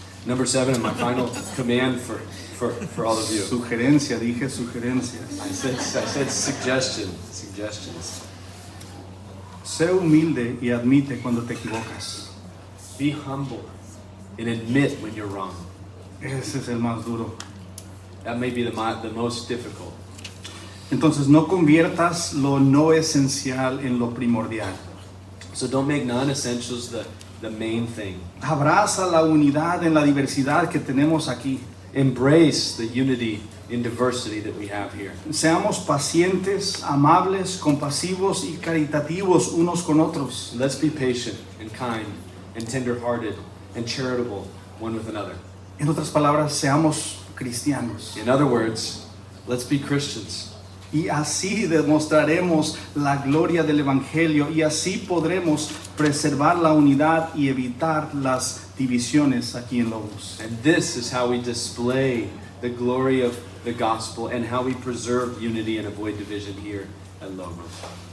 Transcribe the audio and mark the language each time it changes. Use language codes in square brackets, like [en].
[en] Number 7, and my final command for all of you. [es] Sugerencia, dije sugerencias. [en] I said suggestions. [es] Sé humilde y admite cuando te equivocas. [en] Be humble and admit when you're wrong. [es] Ese es el más duro. [en] That may be the most difficult. [es] Entonces no conviertas lo no esencial en lo primordial. [en] So don't make non-essentials the main thing. [es] Abraza la unidad en la diversidad que tenemos aquí. [en] Embrace the unity in diversity that we have here. [es] Seamos pacientes, amables, compasivos y caritativos unos con otros. [en] Let's be patient and kind and tender-hearted and charitable one with another. [es] En otras palabras, seamos cristianos. [en] In other words, let's be Christians. [es] Y así demostraremos la gloria del Evangelio y así podremos preservar la unidad y evitar las divisiones aquí en Logos. [en] And this is how we display the glory of the gospel and how we preserve unity and avoid division here at Logos.